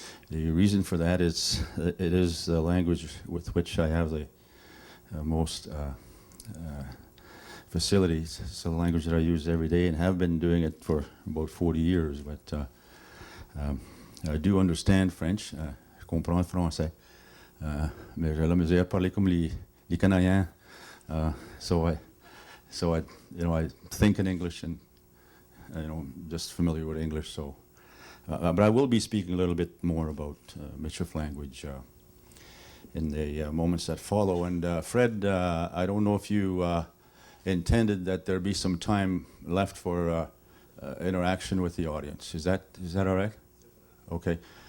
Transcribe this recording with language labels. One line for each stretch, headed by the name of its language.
English: The reason for that is it is the language with which I have the most facilities. It's the language that I use every day and have been doing it for about 40 years. But I do understand French.
French: Je comprends le français. Mais j'ai la misère à parler comme les Canadiens.
English: So I think in English and just familiar with English. So, but I will be speaking a little bit more about Michif language in the moments that follow. And Fred, I don't know if you intended that there be some time left for interaction with the audience. Is that all right? Okay.